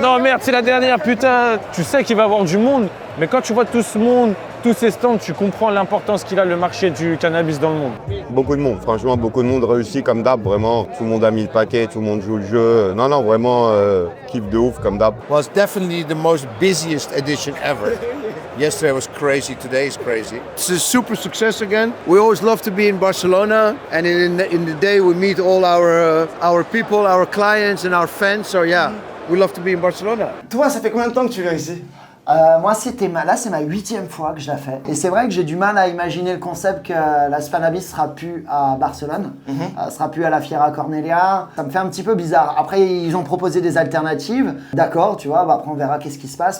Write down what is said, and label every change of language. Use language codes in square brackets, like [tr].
[fr] Non, merde, c'est la dernière, putain. Tu sais qu'il va y avoir du monde, mais quand tu vois tout ce monde, tous ces stands, tu comprends l'importance qu'il a le marché du cannabis dans le monde. Beaucoup de monde, franchement, beaucoup de monde réussit comme d'hab, vraiment. Tout le monde a mis le paquet, tout le monde joue le jeu. Non, non, vraiment, kiff de ouf comme d'hab. [en] Was definitely the most busiest edition ever. Yesterday was crazy, today is crazy. It's a super success again. We always love to be in Barcelona, and in the day we meet all our people, our clients and our fans. So yeah, we love to be in Barcelona. [fr] Toi, ça fait combien de temps que tu viens ici? Moi, là, c'est ma 8e fois que je la fais. Et c'est vrai que j'ai du mal à imaginer le concept que la Spannabis sera plus à Barcelone, sera plus à la Fiera Cornelia. Ça me fait un petit peu bizarre. Après, ils ont proposé des alternatives. D'accord, tu vois, après on verra qu'est-ce qui se passe.